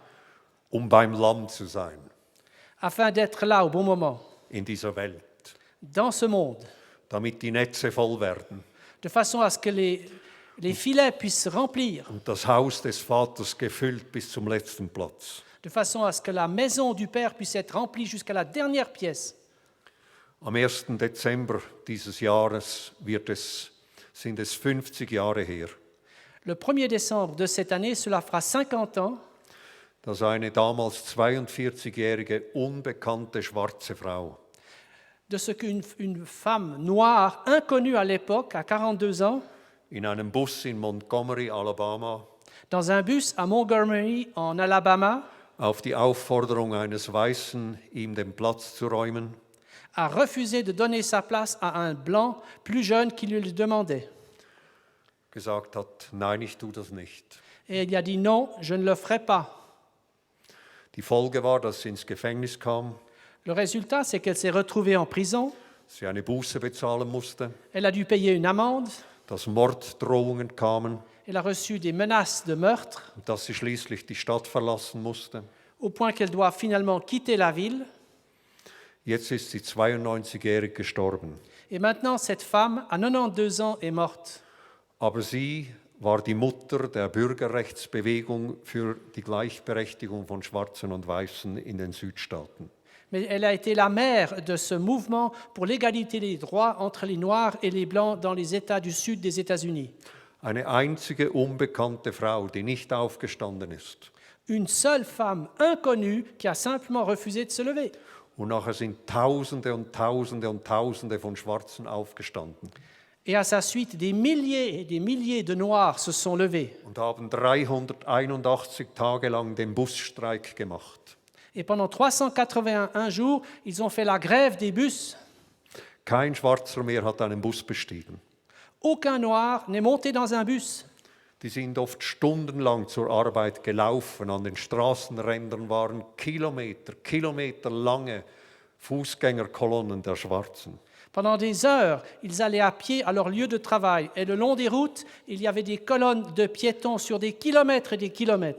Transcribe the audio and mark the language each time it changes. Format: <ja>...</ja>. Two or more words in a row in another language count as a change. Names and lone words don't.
<de>um beim Lamm zu sein</de> <fr>afin d'être là au bon moment,</fr> <de>in dieser Welt.</de> <fr>dans ce monde.</fr> <de>damit die Netze voll werden</de> <fr>de façon à ce que les filets puissent se remplir,</fr> <de>und das Haus des Vaters gefüllt bis zum letzten Platz.</de> <fr>de façon à ce que la maison du Père puisse être remplie jusqu'à la dernière pièce.</fr> <de>Am 1. Dezember dieses Jahres sind es 50 Jahre her,</de> <fr>Le 1er décembre de cette année, cela fera 50 ans</fr> <de>dass eine damals 42-jährige unbekannte schwarze Frau</de> <fr>de ce qu'une femme noire, inconnue à l'époque, à 42 ans,</fr> <de>in einem Bus in Montgomery, Alabama,</de> <fr>dans un bus à Montgomery, en Alabama,</fr> <de>auf die Aufforderung eines Weißen, ihm den Platz zu räumen,</de> <fr>a refusé de donner sa place à un blanc plus jeune qui lui le demandait.</fr> <de>gesagt hat, nein, ich tue das nicht.</de> <fr>Et il a dit non, je ne le ferai pas.</fr> <de>Die Folge war, dass sie ins Gefängnis kam,</de> <fr>Le résultat, c'est qu'elle s'est retrouvée en prison,</fr> <de>sie eine Buße bezahlen musste,</de> <fr>elle a dû payer une amende,</fr> <de>dass Morddrohungen kamen</de> <fr>elle a reçu des menaces de meurtre,</fr> <de>und dass sie schließlich die Stadt verlassen musste.</de> <fr>au point qu'elle doit finalement quitter la ville.</fr> <de>Jetzt ist sie 92-jährig gestorben.</de> <fr>Et maintenant, cette femme, à 92 ans, est morte.</fr> <de>Aber sie war die Mutter der Bürgerrechtsbewegung für die Gleichberechtigung von Schwarzen und Weißen in den Südstaaten.</de> <fr>Mais elle a été la mère de ce mouvement pour l'égalité des droits entre les Noirs et les Blancs dans les États du Sud des États-Unis.</fr> <de>Eine einzige unbekannte Frau, die nicht aufgestanden ist.</de> <fr>Une seule femme inconnue qui a simplement refusé de se lever.</fr> <de>Und nachher sind Tausende und Tausende und Tausende von Schwarzen aufgestanden</de> <fr>Et à sa suite, des milliers et des milliers de Noirs se sont levés.</fr> <de>und haben 381 Tage lang den Busstreik gemacht.</de> <fr>Et pendant 381 jours, ils ont fait la grève des bus.</fr> <de>Kein Schwarzer mehr hat einen Bus bestiegen.</de> <fr>Aucun Noir n'est monté dans un bus.</fr> <de>Die sind oft stundenlang zur Arbeit gelaufen. An den Straßenrändern waren kilometerlange Fußgängerkolonnen der Schwarzen.</de> <fr>Pendant des heures, ils allaient à pied à leur lieu de travail. Et le long des routes, il y avait des colonnes de piétons sur des kilomètres et des kilomètres.</fr>